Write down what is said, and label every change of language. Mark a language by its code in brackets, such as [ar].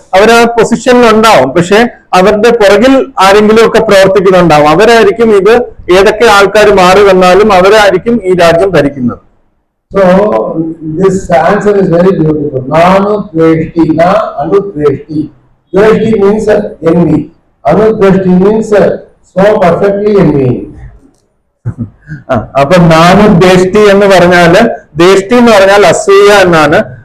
[ml] അവർ ആ പൊസിഷനിൽ ഉണ്ടാവും, പക്ഷെ അവരുടെ പുറകിൽ ആരെങ്കിലും ഒക്കെ പ്രവർത്തിക്കുന്നുണ്ടാവും. അവരായിരിക്കും ഇത് ഏതൊക്കെ ആൾക്കാർ മാറി വന്നാലും അവരായിരിക്കും ഈ രാജ്യം ഭരിക്കുന്നത്. [en] So this answer is very beautiful. [sa] Nanu-Dveshti, na Anu-Dveshti. [en] Dveshti means envy. Anu-Dveshti means so perfectly envying. [ml] അപ്പൊ നാനു ദേഷ്ടി എന്ന് പറഞ്ഞാല്, ദേഷ്ടി എന്ന് പറഞ്ഞാൽ അസൂയ എന്നാണ്.